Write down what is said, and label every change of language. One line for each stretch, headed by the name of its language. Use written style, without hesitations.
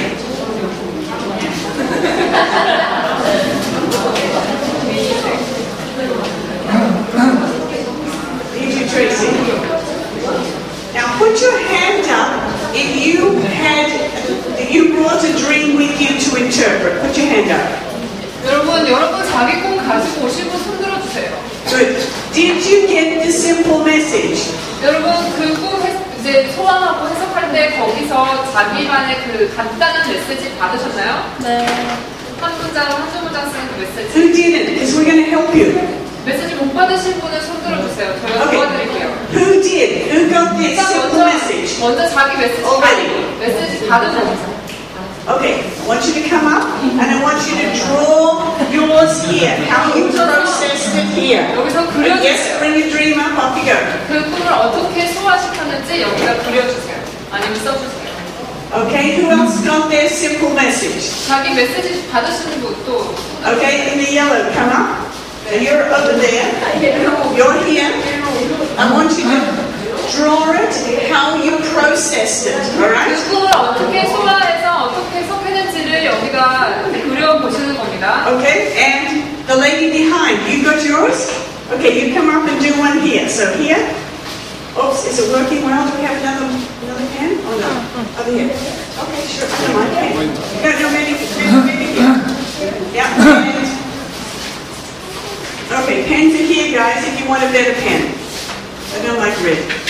English: Need you, Tracy. Now put your hand up if you brought a dream with you to interpret. Put your hand up.
Korean: 여러분 자기 꿈 가지고 오시고 손 들어주세요.
English: Good. Did you get the simple message?
Korean: 여러분 그 꿈 이제 소화하고 해석할 때 거기서 자기만의 그 간단한 메시지 받으셨나요? 네. 한 문장 한 두 문장 쓰는 그 메시지.
English: Who didn't? Because we're going to help you.
Korean: 메시지 못 받으신 분은 손 들어주세요. 저희가
English: Okay.
Korean: 도와드릴게요.
English: Who did? Who got this
Korean: 일단
English: simple message?
Korean: 먼저 자기 메시지
English: Already.
Korean: 메시지 받은 사람.
English: Okay, I want you to come up and I want you to draw yours here. How you processed it here.
Korean: 여기서
English: Yes,
Korean: 그려주세요.
English: bring your dream up, off you go.
Korean: 그 꿈을 어떻게 소화시켰는지 여기다 그려주세요. 아니면 써주세요.
English: Okay, who else got their simple message?
Korean: 자기 메시지 받으시는 분도
English: Okay, in the yellow, come up. And you're over there. You're here. I want you to draw it how you processed it. Alright?
Korean: 그 꿈을 어떻게 소화해서 어떻게 해석했는지를 여기다 그려보시는 겁니다.
English: Okay, and the lady behind, you got yours? Okay, you come up and do one here. So here. Oops, is it working well? Do we have another pen? Oh no, over here. Okay, sure, I don't mind pen. No, maybe here. Yeah, and okay, pens are here, guys, if you want a better pen. I don't like red.